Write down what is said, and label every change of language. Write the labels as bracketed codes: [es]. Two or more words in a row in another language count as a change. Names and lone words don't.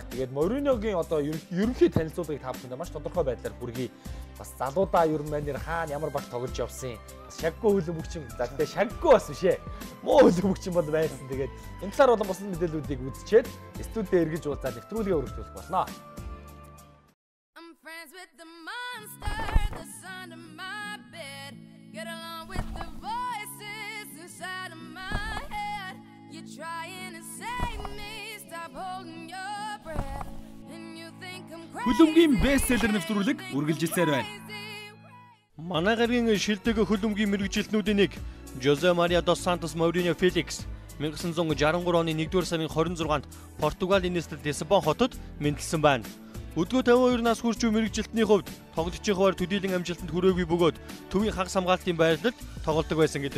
[mn] Тэгээд Моуриньогийн одоо ерөнхий танилцуулгыг та бүхэнд маш тодорхой байдлаар хүргэе. Бас залуудаа ер нь манер хаана ямар баг тоглож явсан. Шаггүй хөлбөмбөгчин. За тэгээд шаггүй бас биш ээ. Муу хөлбөмбөгчин бол байсан. Тэгээд энэ талаар болон бусад мэдээллүүдийг үзчихэд студид эргэж уулзаад нэвтрүүлгээ өргөжүүлэх болно. [en] I'm friends with the monster that's under my bed. Get along with the voices inside of my head. You're trying to save me, stop holding your breath. And you think I'm crazy. [mn] Хөлбөмбөгийн бестселлер нэвтрүүлэг үргэлжилсээр байна. Манай гаргийн шилдэг хөлбөмбөгийн мэрэгжилтнүүдийн нэг Жозе Мария дос Сантос Моуриньо Феликс 1963 оны 1-р сарын 26-нд Португалийн нийслэл Лиссабон хотод мэндэлсэн байна. Өдгөө 52 нас хүрч мэрэгжилтний хувьд тоглогчийн хуваар төдийлөн амжилтанд хүрээгүй бөгөөд төвийн хагас хамгаалтын байрлалд тоглодог байсан гэдэг.